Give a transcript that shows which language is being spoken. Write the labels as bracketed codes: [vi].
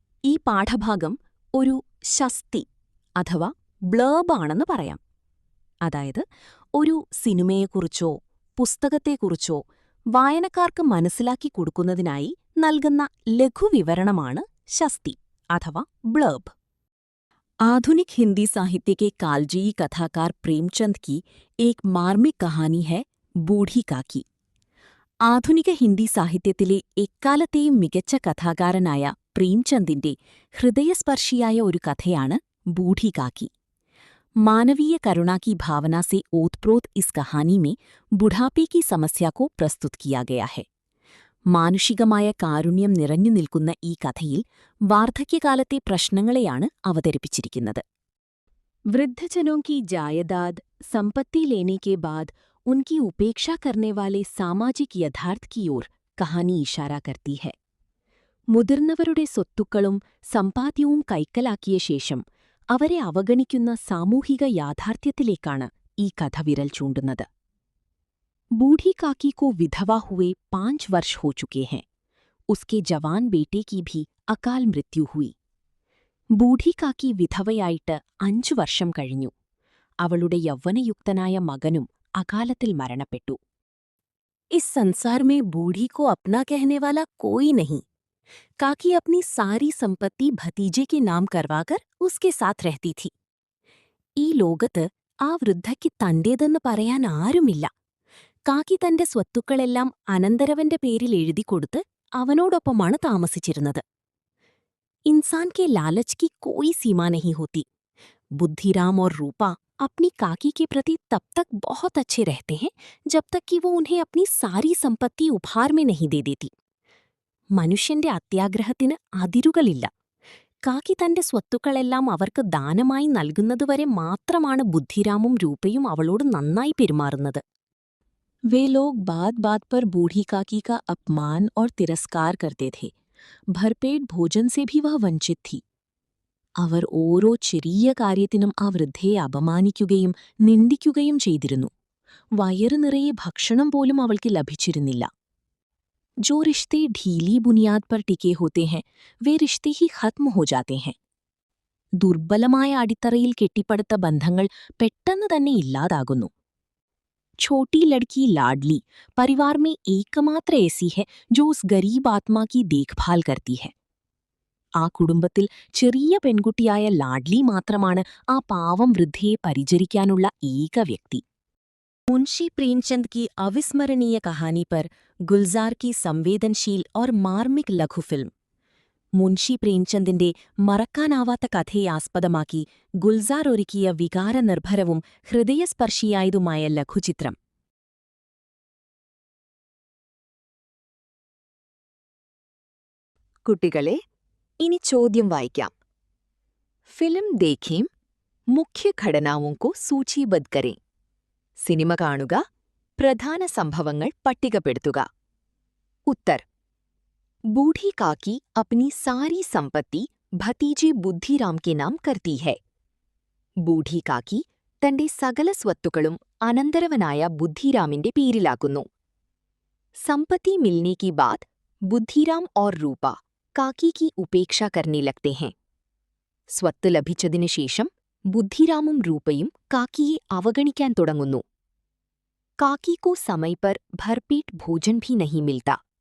[ml] ഈ പാഠഭാഗം ഒരു ശസ്തി അഥവാ ബ്ലേബാണെന്ന് പറയാം. അതായത് ഒരു സിനിമയെക്കുറിച്ചോ പുസ്തകത്തെക്കുറിച്ചോ വായനക്കാർക്ക് മനസ്സിലാക്കി കൊടുക്കുന്നതിനായി നൽകുന്ന ലഘുവിവരണമാണ് ശസ്തി [hi] अथवा ब्लर्ब। आधुनिक हिंदी साहित्य के कालजयी कथाकार प्रेमचंद की एक मार्मिक कहानी है बूढ़ी काकी। [ml] ആധുനിക ഹിന്ദി സാഹിത്യത്തിലെ എക്കാലത്തെയും മികച്ച കഥാകാരനായ പ്രേംചന്ദിന്റെ ഹൃദയസ്പർശിയായ ഒരു കഥയാണ് बूढ़ी काकी। [hi] मानवीय करुणा की भावना से ओतप्रोत इस कहानी में बुढ़ापे की समस्या को प्रस्तुत किया गया है। [ml] മാനുഷികമായ കാരുണ്യം നിറഞ്ഞു നിൽക്കുന്ന ഈ കഥയിൽ വാർദ്ധക്യകാലത്തെ പ്രശ്നങ്ങളെയാണ് അവതരിപ്പിച്ചിരിക്കുന്നത്. [hi] वृद्धजनों की जायदाद संपत्ति लेने के बाद उनकी उपेक्षा करने वाले सामाजिक यथार्थ की ओर कहानी इशारा करती है. [ml] മുതിർന്നവരുടെ സ്വത്തുക്കളും സമ്പാദ്യവും കൈക്കലാക്കിയ ശേഷം അവരെ അവഗണിക്കുന്ന സാമൂഹിക യാഥാർത്ഥ്യത്തിലേക്കാണ് ഈ കഥ വിരൽ ചൂണ്ടുന്നത്. [hi] बूढ़ी काकी को विधवा हुए 5 वर्ष हो चुके हैं. उसके जवान बेटे की भी अकाल मृत्यु हुई. [ml] बूढ़ी काकी വിധവയായിട്ട് 5 വർഷം കഴിഞ്ഞു. അവളുടെ യൗവനയുക്തനായ മകനും അകാലത്തിൽ മരണപ്പെട്ടു. [hi] इस संसार में बूढ़ी को अपना कहने वाला कोई नहीं. काकी अपनी सारी संपत्ति भतीजे के नाम करवाकर उसके साथ रहती थी. [ml] ഈ ലോകത്ത് ആ വൃദ്ധയ്ക്ക് തന്റേതെന്ന് പറയാൻ ആരുമില്ല. കാക്കി തന്റെ സ്വത്തുക്കളെല്ലാം അനന്തരവന്റെ പേരിൽ എഴുതിക്കൊടുത്ത് അവനോടൊപ്പമാണ് താമസിച്ചിരുന്നത്. [hi] इंसान के लालच की कोई सीमा नहीं होती. बुद्धिराम और रूपा अपनी काकी के प्रति तब तक बहुत अच्छे रहते हैं जब तक कि वो उन्हें अपनी सारी संपत्ति उपहार में नहीं दे देती. [ml] മനുഷ്യന്റെ അത്യാഗ്രഹത്തിന് അതിരുകളില്ല. കാക്കി തന്റെ സ്വത്തുക്കളെല്ലാം അവർക്ക് ദാനമായി നൽകുന്നതുവരെ മാത്രമാണ് ബുദ്ധിരാമും രൂപയും അവളോട് നന്നായി പെരുമാറുന്നത്. [hi] वे लोग बात बात पर बूढ़ी काकी का अपमान और तिरस्कार करते थे. भरपेट भोजन से भी वह वंचित थी. [ml] അവർ ഓരോ ചെറിയ കാര്യത്തിനും ആ വൃദ്ധയെ അപമാനിക്കുകയും നിന്ദിക്കുകയും ചെയ്തിരുന്നു. വയറു നിറയെ ഭക്ഷണം പോലും അവൾക്ക് ലഭിച്ചിരുന്നില്ല. [hi] जो रिश्ते ढीली बुनियाद पर टिके होते हैं वे रिश्ते ही खत्म हो जाते हैं. [ml] ദുർബലമായ അടിത്തറയിൽ കെട്ടിപ്പടുത്ത ബന്ധങ്ങൾ പെട്ടെന്ന് തന്നെ ഇല്ലാതാകുന്നു. [hi] छोटी लड़की लाडली परिवार में एकमात्र ऐसी है जो उस गरीब आत्मा की देखभाल करती है. [ml] ആ കുടുംബത്തിൽ ചെറിയ പെൺകുട്ടിയായ ലാഡ്ലി മാത്രമാണ് ആ പാവം വൃദ്ധയെ പരിചരിക്കാനുള്ള ഏക വ്യക്തി. [hi] मुंशी प्रेमचंद की अविस्मरणीय कहानी पर गुलजार की संवेदनशील और मार्मिक लघु फिल्म. [ml] മുൻഷി പ്രേംചന്ദിന്റെ മറക്കാനാവാത്ത കഥയെ ആസ്പദമാക്കി ഗുൽസാർ ഒരുക്കിയ വികാരനിർഭരവും ഹൃദയസ്പർശിയായതുമായ ലഘുചിത്രം. കുട്ടികളെ, ഇനി ചോദ്യം വായിക്കാം. [hi] ഫിലിം ദേഖേം, മുഖ്യ ഘടനാവോं को सूचीबद्ध करें. [ml] സിനിമ കാണുക, പ്രധാന സംഭവങ്ങൾ പട്ടികപ്പെടുത്തുക. [hi] ഉത്തർ: बूढ़ी काकी अपनी सारी संपत्ति भतीजे बुद्धिराम के नाम करती है. [ml] बूढ़ी काकी തന്റെ സകല സ്വത്തുക്കളും അനന്തരവനായ ബുദ്ധിരാമിന്റെ പേരിലാക്കുന്നു. [hi] संपत्ति मिलने के बाद बुद्धिराम और रूपा काकी की उपेक्षा करने लगते हैं. [ml] സ്വത്ത് ലഭിച്ചതിനു ശേഷം ബുദ്ധിരാമും രൂപയും കാക്കിയെ അവഗണിക്കാൻ തുടങ്ങുന്നു. [hi] काकी को समय पर भरपेट भोजन भी नहीं मिलता.